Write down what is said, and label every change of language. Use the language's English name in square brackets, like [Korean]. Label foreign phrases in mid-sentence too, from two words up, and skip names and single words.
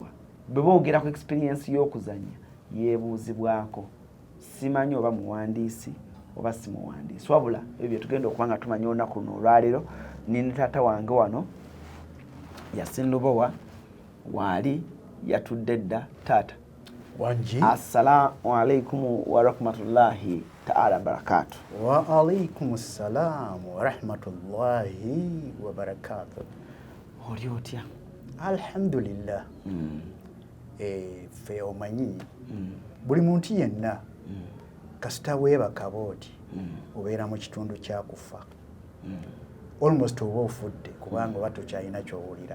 [Ganda] Bwe boogera ku experience y'okuzannya yeebuuzibwako. Simanyi oba muwandiisi oba si muwandiisi wabula ebyo bye tugenda okuba nga tumanya olunaku luno olwaleero. Nina taata wange wano Yasinlubowa waali yatudde dda. Taata wanji [Arabic] السلام عليكم ورحمة الله تعالى وبركاته. وعليكم السلام ورحمة الله وبركاته. [Ganda] Oli otya? Alhamdulillah. Fe omanyi buli muntu yenna kasita weebaka booti obeera mu kitundu kya kufa. Almost oba ofudde kubanga oba tokyalina kyowulira.